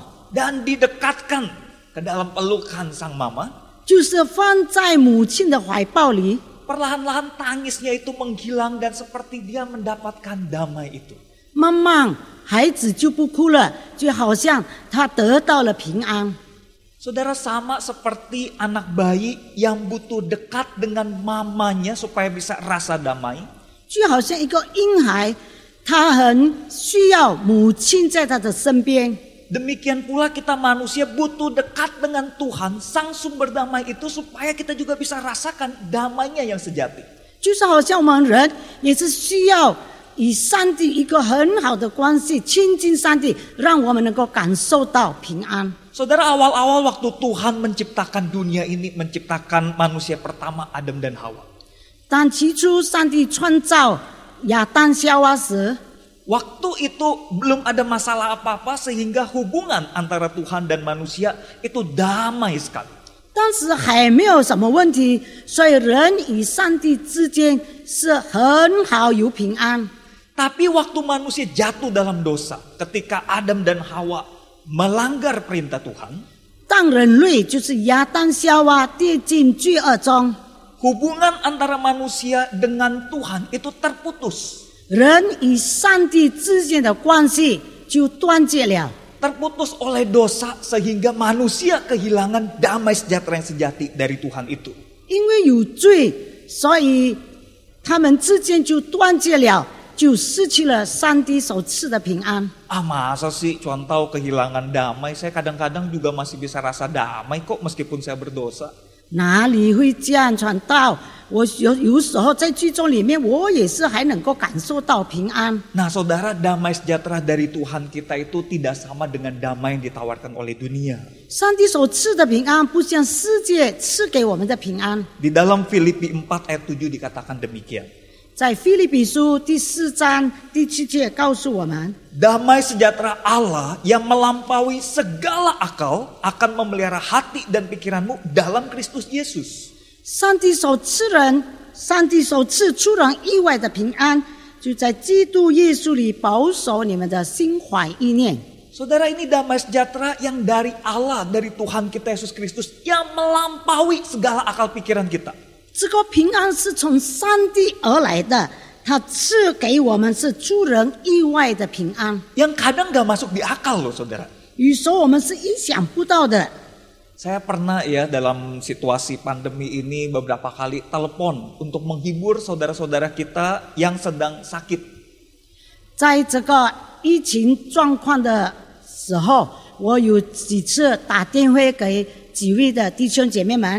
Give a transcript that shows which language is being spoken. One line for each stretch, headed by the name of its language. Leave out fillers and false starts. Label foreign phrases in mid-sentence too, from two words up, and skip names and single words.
Indonesian: Dan didekatkan ke dalam pelukan sang mama.
Chinese: 就是放在母亲的怀抱里，
Indonesian: Perlahan-lahan tangisnya itu menghilang dan seperti dia mendapatkan damai itu.
Chinese: 慢慢孩子就不哭了，就好像他得到了平安。
Indonesian: Saudara, sama seperti anak bayi yang butuh dekat dengan mamanya supaya bisa rasa damai.
Chinese: 就好像一个婴孩，他很需要母亲在他的身边。
Indonesian: Demikian pula kita manusia butuh dekat dengan Tuhan, sang sumber damai itu supaya kita juga bisa rasakan damainya yang sejati.
Chinese: 就是好像我们人也是需要与上帝一个很好的关系，亲近上帝，让我们能够感受到平安。
Indonesian: Saudara, awal-awal waktu Tuhan menciptakan dunia ini, menciptakan manusia pertama Adam dan Hawa.
Chinese: 当起初上帝创造亚当夏娃时，
Indonesian: Waktu itu belum ada masalah apa-apa sehingga hubungan antara Tuhan dan manusia itu damai sekali.
Chinese: 当时还没有什么问题，所以人与上帝之间是很好有平安。
Indonesian: Tapi waktu manusia jatuh dalam dosa, ketika Adam dan Hawa melanggar perintah Tuhan,
Chinese: 当人类就是亚当夏娃跌进罪恶中，
Indonesian: hubungan antara manusia dengan Tuhan itu terputus.
Chinese: 人与上帝之间的关系就断绝了。
Indonesian: Terputus oleh dosa sehingga manusia kehilangan damai sejahtera yang sejati dari Tuhan itu.
Chinese: 因为有罪，所以他们之间就断绝了，就失去了上帝所赐的平安。
Indonesian: Ah, masa sih contoh kehilangan damai? Saya kadang-kadang juga masih bisa rasa damai kok meskipun saya berdosa.
Chinese: 哪里会这样传道？我有时候在剧中里面，我也是还能够感受到平安。
Indonesian: Nah saudara, damai sejahtera dari Tuhan kita itu tidak sama dengan damai yang ditawarkan oleh dunia.
Chinese: 上帝所赐的平安，不像世界赐给我们的平安。
Indonesian: Di dalam Filipi 4 ayat 7 dikatakan demikian.
Chinese: 在腓立比书第4章第7节告诉我们，
Indonesian: Damai sejahtera Allah yang melampaui segala akal akan memelihara hati dan pikiranmu dalam Kristus Yesus.
Chinese: 上帝所赐出人意外的平安，就在基督耶稣里保守你们的心怀意念。
Indonesian: Saudara, ini damai sejahtera yang dari Allah, dari Tuhan kita Yesus Kristus yang melampaui segala akal pikiran kita.
Chinese: 这个平安是从上帝而来的，他赐给我们是出人意外的平安。
Indonesian: Yang kadang gak masuk di akal loh saudara.
Chinese: 有时候我们是意想不到的。
Indonesian: Saya pernah ya dalam situasi pandemi ini beberapa kali telepon untuk menghibur saudara-saudara kita yang sedang sakit.
Chinese: 在这个疫情状况的时候，我有几次打电话给几位的弟兄姐妹们。